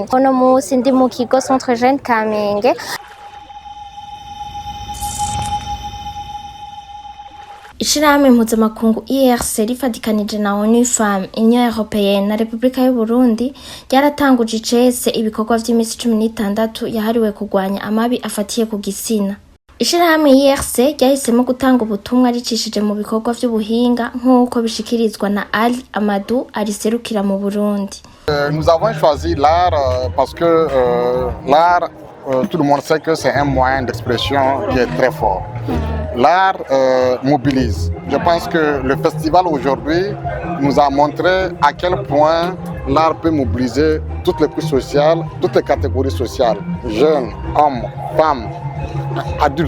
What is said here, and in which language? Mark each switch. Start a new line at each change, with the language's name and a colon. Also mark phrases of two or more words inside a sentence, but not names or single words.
Rundi: Uno munsi ndi mu kigo Centre Jeune Kamenge. Ishirahamwe mpuzamakungu IRC rifadikanije na ONU Femmes, Union Européenne na Republika y'u Burundi ryaratanguje icese ibikorwa vy'imisi 16 yahariwe kurwanya amabi afatiye ku gitsina. Ishirahamwe IRC ryahisemo gutanga ubutumwa ricishije mu bikorwa vy'ubuhinga nk'uko bishikirizwa na Ali Amadou ariserukira mu Burundi.
French: Nous avons choisi l'art parce que l'art, tout le monde sait que c'est un moyen d'expression qui est très fort. L'art mobilise. Je pense que le festival aujourd'hui nous a montré à quel point l'art peut mobiliser toutes les couches sociales, toutes les catégories sociales, jeunes, hommes, femmes, adultes.